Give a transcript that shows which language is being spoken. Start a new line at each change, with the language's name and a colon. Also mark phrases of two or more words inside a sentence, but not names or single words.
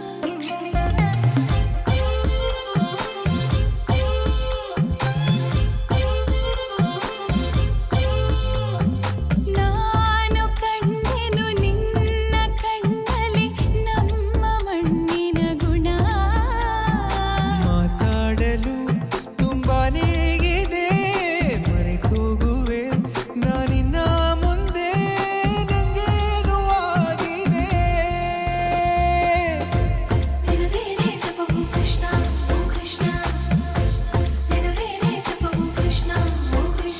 Kannada: ನಾನು ಕಂಡೆನು ನಿನ್ನ ಕಣ್ಣಲ್ಲಿ ನಮ್ಮ ಮಣ್ಣಿನ ಗುಣ. ಮಾತಾಡಲು ತುಂಬಾನೇ ಇದೆ, ಮರೆತೋಗುವೆ ನಾನಿನ್ನ ಮುಂದೆ, ನಂಗೇನು ಆಗಿದೆ.
Telugu: నినదేనే జపము కృష్ణ ఓ కృష్ణ నినదేనే జపము కృష్ణ ఓ కృష్ణ